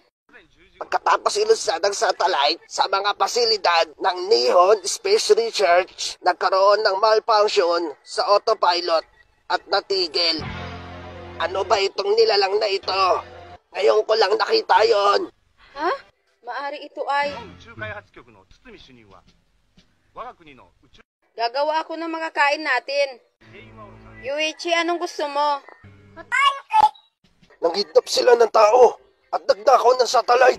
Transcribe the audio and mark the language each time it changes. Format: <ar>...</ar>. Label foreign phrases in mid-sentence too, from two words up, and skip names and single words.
<tl>Pagkatapos ilusad ang satellite sa mga pasilidad ng Nihon Space Research, nagkaroon ng malfunction sa autopilot at natigil. Ano ba itong nilalang na ito? Ngayon ko lang nakita yon. Ha? Maari ito ay...</tl> <ja>宇宙開発局の堤主任は我が国の宇宙</ja> <tl>Gagawa ako ng mga kain natin. Yuichi, anong gusto mo? Nanghidnap sila ng tao at nagdakaw ng satellite.</tl>